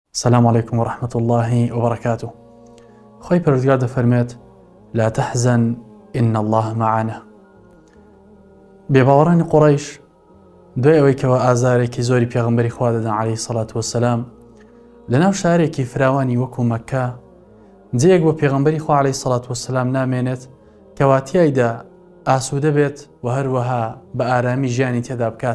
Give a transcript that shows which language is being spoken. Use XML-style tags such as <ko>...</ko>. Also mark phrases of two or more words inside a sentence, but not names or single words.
<ar>السلام عليكم ورحمة الله وبركاته.</ar> <ckb>خوي پروردگار دەفەرمێت</ckb> <ar>لا تحزن إن الله معنا.</ar> <ckb>بێباوەڕانی قوڕەیش دوای ئەوەی کەوە ئازارێکی زۆری پێغەمبەری خوا دەدەن</ckb> <ar>عەلەیهی سەڵات وەسەلام</ar> <ckb>لەناو شارێکی فراوانی وەکو مەککە جێیەک بۆ پێغەمبەری خوا</ckb> <ar>عەلەیهی سەڵات وەسەلام</ar> <ckb>نامێنێت کەوا تیایدا ئاسوودە بێت و هەروەها بە ئارامی ژیانی تێدا بکات.</ckb>